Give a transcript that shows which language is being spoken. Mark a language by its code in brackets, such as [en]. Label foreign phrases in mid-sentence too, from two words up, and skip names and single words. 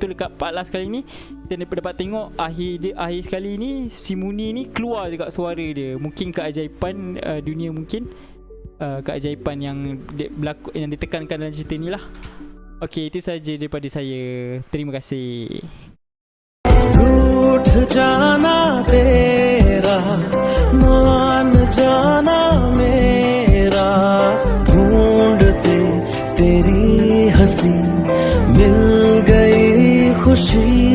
[ms] Betul dekat part last kali ni, kita dapat tengok akhir sekali ni, si Muni ni keluar dekat suara dia. Mungkin keajaiban dunia, mungkin keajaiban yang berlaku, yang ditekankan dalam cerita ni lah. Okey, itu saja daripada saya. Terima kasih. [hi] रूठ जाना तेरा, मान जाना मेरा, ढूंढते तेरी हंसी मिल गई खुशी।